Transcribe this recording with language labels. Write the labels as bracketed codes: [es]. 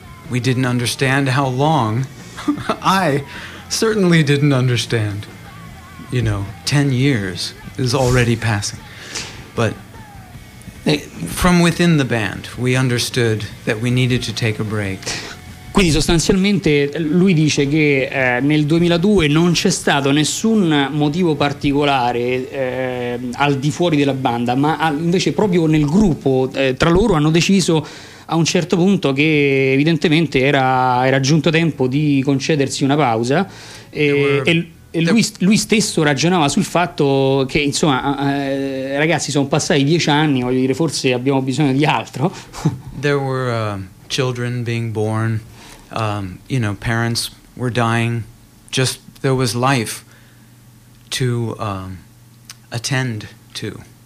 [en] We didn't understand how long. I certainly didn't understand. You know, 10 years is already passing. But from within the band, we understood that we needed to take a break. [it] Quindi sostanzialmente lui dice che nel 2002 non c'è stato nessun motivo particolare al di fuori della banda, ma invece proprio nel gruppo tra loro hanno deciso a un certo punto che evidentemente era giunto tempo di concedersi una pausa e lui stesso ragionava sul fatto che insomma ragazzi sono passati 10 anni, voglio dire, forse abbiamo bisogno di altro. [en] There were children being born, you know, parents were dying, just there was life to attend to.